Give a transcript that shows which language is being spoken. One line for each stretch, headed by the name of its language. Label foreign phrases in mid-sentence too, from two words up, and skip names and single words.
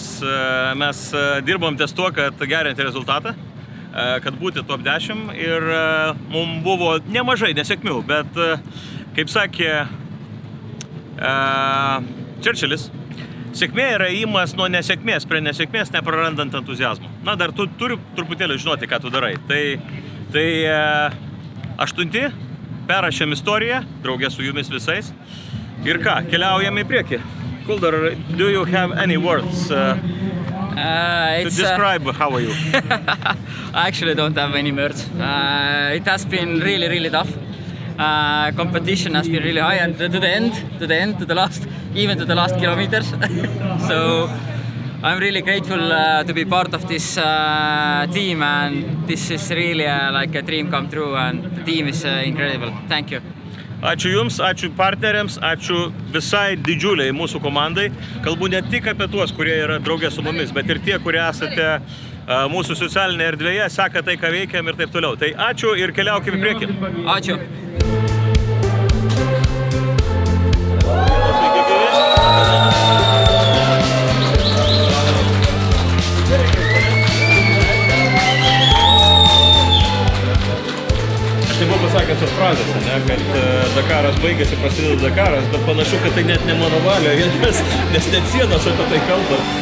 Lithuanian: Mes dirbom ties tuo, kad gerinti rezultatą, kad būti top 10 ir mums buvo nemažai nesėkmių, bet kaip sakė Churchillis, sėkmė yra įimas nuo nesėkmės prie nesėkmės, neprarandant entuzijazmo. Na, dar tu turi truputėlį žinoti, ką tu darai. Tai 8, perrašėm istoriją, draugė su jumis visais. Ir ką, keliaujame į priekį.
English: Kuldar, do you have any words to describe how are you? I actually don't have any words. It has been really, really tough. Competition has been really high, and to the last kilometers. So I'm really grateful to be part of this team, and this is really like a dream come true, and the team is incredible. Thank you.
Lithuanian: Ačiū Jums, ačiū partneriams, ačiū visai didžiuliai mūsų komandai. Kalbu ne tik apie tuos, kurie yra draugė su mumis, bet ir tie, kurie esate mūsų socialinėje erdvėje, seka tai, ką veikiam ir taip toliau. Tai ačiū ir keliaukime į priekį. Ačiū. Aš tai buvau pasakęs tos frazės, kad Dakaras baigėsi, prasideda Dakaras, bet panašu, kad tai net ne mano valio, nes net sienos apie tai kalba.